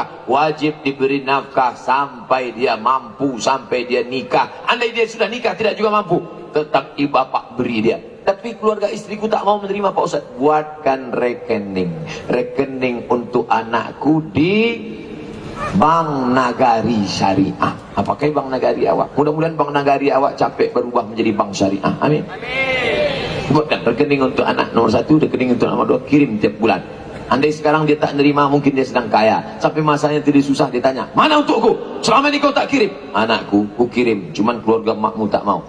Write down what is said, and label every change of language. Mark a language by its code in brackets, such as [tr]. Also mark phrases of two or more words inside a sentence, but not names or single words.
[id] Wajib diberi nafkah sampai dia mampu, sampai dia nikah. Andai dia sudah nikah tidak juga mampu, tetap ibu bapak beri dia. Tapi keluarga istriku tak mau menerima Pak Ustaz. Buatkan rekening untuk anakku di Bank Nagari Syariah. Apakah Bank Nagari awak? Mudah-mudahan Bank Nagari awak capek berubah menjadi Bank Syariah. Amin. Buatkan rekening untuk anak nomor 1, rekening untuk nomor 2, kirim tiap bulan. Andai sekarang dia tak nerima, mungkin dia sedang kaya. Sampai masanya tidak susah, dia tanya, mana untukku? Selama ini kau tak kirim. Anakku, ku kirim, cuman keluarga makmu tak mau.